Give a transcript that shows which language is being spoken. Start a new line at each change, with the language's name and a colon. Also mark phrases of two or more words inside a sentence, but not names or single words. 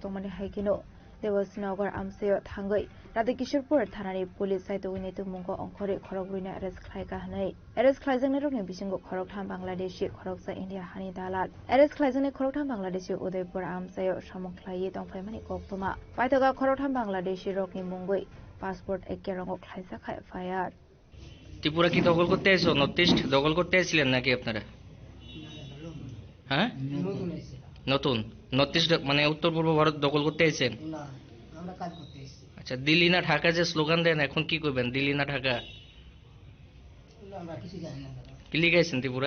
Kok Borok: Tongmani Haikino Devasnagar Amsayo Thangai Radha Kishorpur Thanani Police Saito Winnetu Mungo Onkore Khorokruina arrest khlaika hanai arrest khlaijak Neruni Bisingo Khoroktham Bangladeshi Khoroksa India Hani Dalal arrest khlaijak Khoroktham Bangladeshi Udaipur Amsayo Samung Khlai Tongfaimani Koktuma Paithaga Khoroktham Bangladeshi Rokni Mungoi passport ekkerango khlaijak FIR
Bangla: ত্রিপুরা কি দখল করতে এসেছো? নর্থ ইস্ট দখল করতে এসেছিলেন নাকি আপনারা? হ্যাঁ, নতুন নর্থ ইস্ট মানে উত্তর পূর্ব ভারত দখল করতে এসেছেন? আচ্ছা, দিল্লি না ঢাকা যে স্লোগান দেন, এখন কি করবেন? দিল্লি না ঢাকা কি লিখেছেন ত্রিপুরাত?